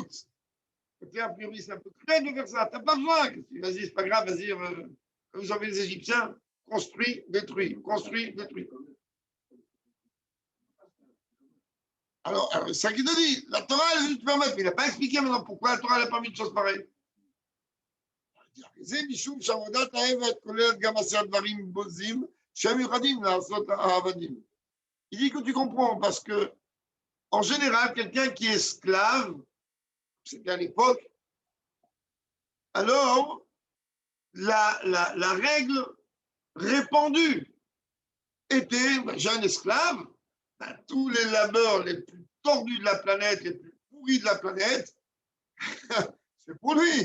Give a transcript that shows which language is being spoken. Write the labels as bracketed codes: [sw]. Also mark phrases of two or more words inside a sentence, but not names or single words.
[fr] A priori, c'est un peu cruel de faire ça. Tu n'as pas besoin. Vas-y, c'est pas grave, vas-y. Comme vous avez les Égyptiens, construit, détruit, construit, détruit. Alors c'est ça qu'il te dit. La Torah, elle veut te permettre, mais il n'a pas expliqué maintenant pourquoi la Torah n'a pas mis de choses pareilles. [he] זה משום שעבודת העבד כוללת גם עשיית דברים בוזים שהם מיוחדים לעשות העבדים. [fr] Il dit que tu comprends parce que en général, quelqu'un qui est esclave, c'était à l'époque, alors la règle répandue était, j'ai un esclave, tous les labeurs les plus tordus de la planète, les plus pourris de la planète, c'est pour lui.